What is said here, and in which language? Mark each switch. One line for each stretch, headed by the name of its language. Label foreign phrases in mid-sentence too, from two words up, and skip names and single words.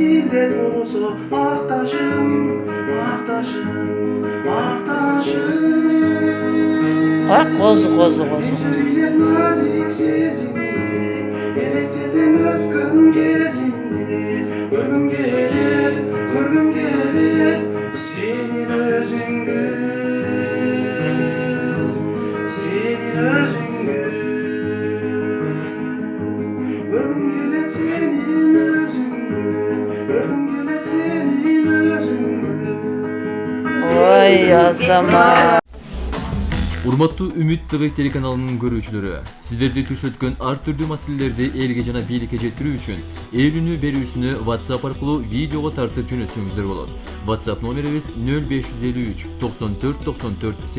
Kazakh: Селдет болсо акташым, акташым, акташым. Козу. Сөйлеп назик сезімді, елестетем өткен кезімді. Көргім келер сенің өзіңді, сенің өзіңді. Көргім келер сенің өзіңді, көргім келер сенің өзіңді.
Kyrgyz: Ой, азамат. Урматтуу Үмүт ТВ телеканалынын көрүүчүлөрү, сиздерди туш өткөн ар түрдүү маселелерди элге жана бийликке жеткирүү үчүн ээлүүнү берүүсүнү WhatsApp аркылуу видеого тартып жөнөтсөңүздөр болот. WhatsApp номерибиз 0553 94 94 84.